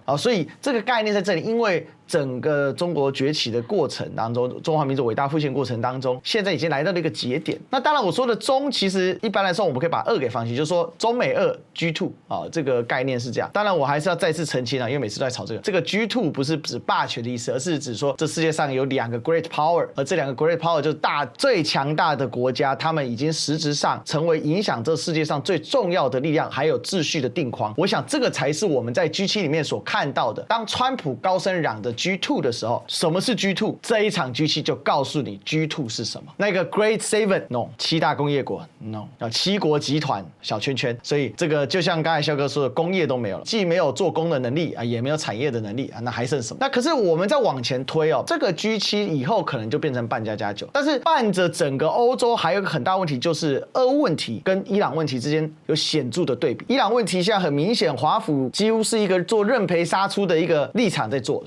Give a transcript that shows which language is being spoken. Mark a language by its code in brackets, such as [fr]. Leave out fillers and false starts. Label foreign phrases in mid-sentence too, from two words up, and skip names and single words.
[zh] 所以這個概念在這裡，因為整個中國崛起的過程當中，中華民族偉大復興過程當中，現在已經來到了一個節點。那當然，我說的中，其實一般來說，我們可以把2給放棄，就是說中美2 G2 啊，這個概念是這樣。當然，我還是要再次澄清啊，因為每次都在吵這個。這個 G2 不是指霸權的意思，而是指說這世界上有2個 [en] Great Power， [zh] 而這2個 [en] Great Power [zh] 就是最強大的國家，他們已經實質上成為影響這世界上最重要的力量，還有秩序的定框。我想這個才是我們在 G7 裡面所看到的。當川普高聲嚷的 G2 的時候，什麼是 G2？這一場 G7 就告訴你 G2 是什麼。那個 [en] Great Seven No， [zh] 7 大工業國 No， 7國集團小圈圈。所以這個就像剛才蕭哥說的，工業都沒有了，既沒有做工的能力啊，也沒有產業的能力啊，那還剩什麼？那可是我們再往前推哦，這個 G7 以後可能就變成半加加9，但是伴着整個歐洲還有一個很大問題，就是俄烏問題跟伊朗問題之間有顯著的對比。伊朗問題現在很明顯，華府幾乎是一個做認賠殺出的一個立場在做。